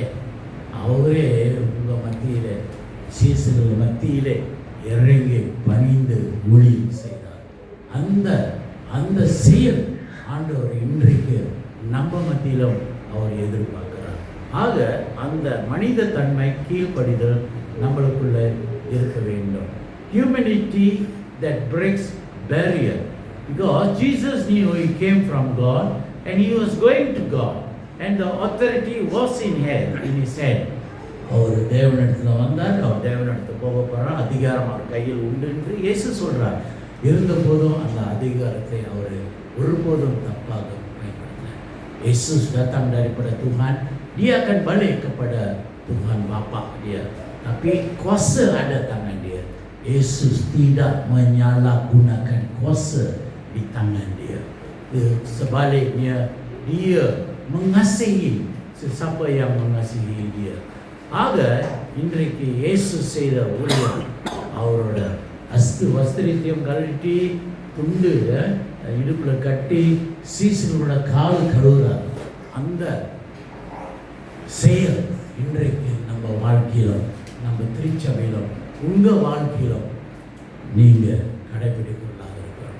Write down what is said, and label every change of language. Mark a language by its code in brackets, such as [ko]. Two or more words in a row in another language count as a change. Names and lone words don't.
[ta] அவரே உங்கள் மத்தியில் சீசர்கள் மத்தியிலே இறங்கி பணிந்து ஊழியம் செய்தார். அந்த செயல் ஆண்டவர் இன்றைக்கு நம்ம மத்தியிலும் அவர் எதிர்பார்க்கிறார். ஆக அந்த மனித தன்மை கீழ்ப்படிதல் நம்மளுக்குள்ள இருக்க வேண்டும். [en] Humanity that breaks barrier, because Jesus knew he came from God and he was going to God and the authority was in his head. [ta] அவர் தேவனிடத்தில் வந்தார், அவர் தேவனிடத்தில் போக போகிறார், அதிகாரம் அவர் கையில் உண்டு என்று இயேசு சொல்கிறார். இருந்த போதும் அந்த அதிகாரத்தை அவர் ஒருபோதும் தப்பாக பயன்படுத்தினார். [ms] Yesus datang daripada Tuhan, dia akan balik kepada Tuhan Bapa dia, tapi kuasa ada tangan dia. Yesus tidak menyalahgunakan kuasa di tangan dia. Sebaliknya dia mengasihi sesiapa yang mengasihi dia. [ta] ஆக இன்றைக்கு இயேசு செய்த ஊழியம் அவரோட வஸ்திரத்தையும் கழட்டி துண்டு இடுப்பில் கட்டி சீசனோட கால் கழுவுறார். அந்த செயல் இன்றைக்கு நம்ம வாழ்க்கையிலும் நம்ம திருச்சபையிலும் உங்கள் வாழ்க்கையிலும் நீங்கள் கடைபிடிக்கொள்ளாத இருக்கிறோம்.